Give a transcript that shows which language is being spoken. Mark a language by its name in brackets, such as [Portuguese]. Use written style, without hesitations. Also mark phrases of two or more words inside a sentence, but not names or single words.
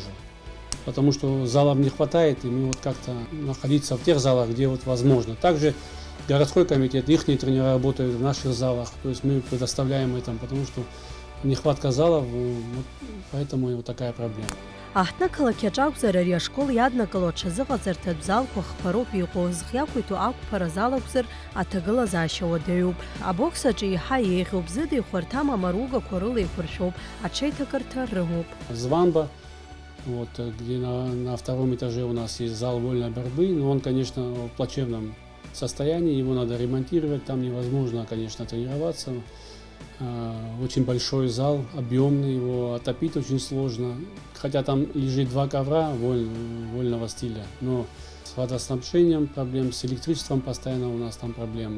[Russian] Потому что залов не хватает, и мы вот как-то находиться в тех залах, где вот возможно. Также городской комитет, их тренеры работают в наших залах, то есть мы предоставляем это, потому что нехватка залов, вот поэтому и вот такая проблема. [Abkhazian] Аҳҭнықалақь аҿакәзар ари ашкол иаднакыло аҽазыҟаҵарҭатә залқәа хԥароуп иҟоу, зхиақәиҭу ақәԥара зал акәзар аҭагылазаашьа уадаҩуп. Абокс аҿы иаҳа еиӷьуп, зыда ихәарҭам амаругақәа рыла еиқәыршәоуп, аҽеиҭакырҭа рымоуп. [Russian] Звамба, вот, где на втором этаже у нас есть зал вольной борьбы, но он, конечно, в плачевном состоянии, его надо ремонтировать, там невозможно, конечно, тренироваться. Очень большой зал, объемный, его отопить очень сложно, хотя там лежит 2 ковра вольного стиля, но с водоснабжением проблем, с электричеством постоянно у нас там проблемы.